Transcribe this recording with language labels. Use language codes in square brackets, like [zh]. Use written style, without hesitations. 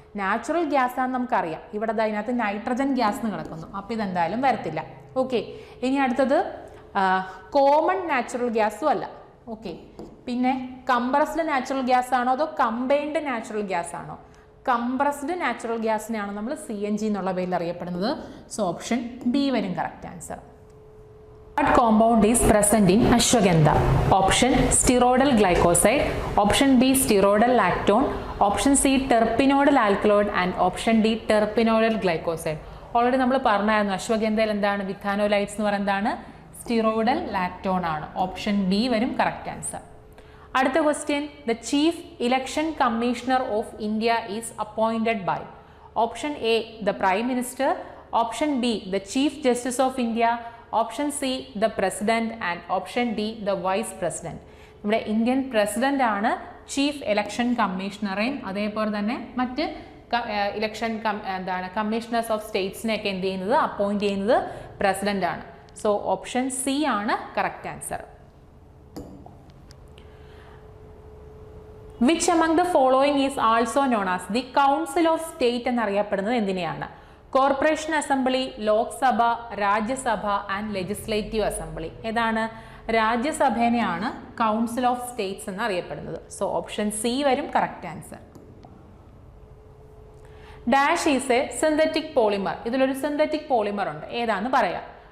[ml] Natural gas ആണെന്ന് നമുക്കറിയാം. ഇവിടെ അതിനകത്ത് നൈട്രജൻ ഗ്യാസ് എന്ന് കിടക്കുന്നു, അപ്പോൾ ഇതെന്തായാലും വരത്തില്ല. ഓക്കെ, ഇനി അടുത്തത് കോമൺ നാച്ചുറൽ ഗ്യാസും അല്ല. ഓക്കെ, പിന്നെ കംപ്രസ്ഡ് നാച്ചുറൽ ഗ്യാസ് ആണോ അതോ കമ്പൈൻഡ് നാച്ചുറൽ ഗ്യാസ് ആണോ? കംപ്രസ്ഡ് നാച്ചുറൽ ഗ്യാസിനെയാണ് നമ്മൾ CNG എന്നുള്ള പേരിൽ അറിയപ്പെടുന്നത്. സോ ഓപ്ഷൻ ബി വരും correct answer. [en] What compound is present in ashwagandha? Option steroidal glycoside, option B steroidal lactone, option C terpenoidal alkaloid and option D terpenoidal glycoside. [ml] Already നമ്മൾ പറഞ്ഞായിരുന്നു അശ്വഗന്ധയിൽ എന്താണ് വിഥാനോലൈറ്റ്സ് എന്ന് പറയുന്നതാണ് സ്റ്റിറോയിഡൽ ലാക്ടോൺ ആണ്. ഓപ്ഷൻ ബി വരും correct answer. അടുത്ത question, [en] The chief election commissioner of India is appointed by. Option A the prime minister, option B the chief justice of India, option C the president and option D the vice president. [ml] നമ്മുടെ Indian president ആണ് chief election കമ്മീഷണറേയും അതേപോലെ തന്നെ മറ്റ് election commissioners of സ്റ്റേറ്റ്സിനെയൊക്കെ എന്ത് ചെയ്യുന്നത് appoint ചെയ്യുന്നത് president ആണ്. So option C ആണ് correct answer. [en] which among the following is also known as the council of state [ml] എന്നറിയപ്പെടുന്നത് എന്തിനെയാണ്? [en] Corporation assembly, Lok Sabha, Rajya Sabha and legislative assembly. [ml] ഏതാണ്? രാജ്യസഭേനെയാണ് കൗൺസിൽ ഓഫ് സ്റ്റേറ്റ്സ് എന്ന് അറിയപ്പെടുന്നത്. സോ ഓപ്ഷൻ സി വരും correct answer. [en] Dash is a synthetic polymer. [ml] ഇതിലൊരു synthetic polymer ഉണ്ട്, ഏതാന്ന് പറയാം.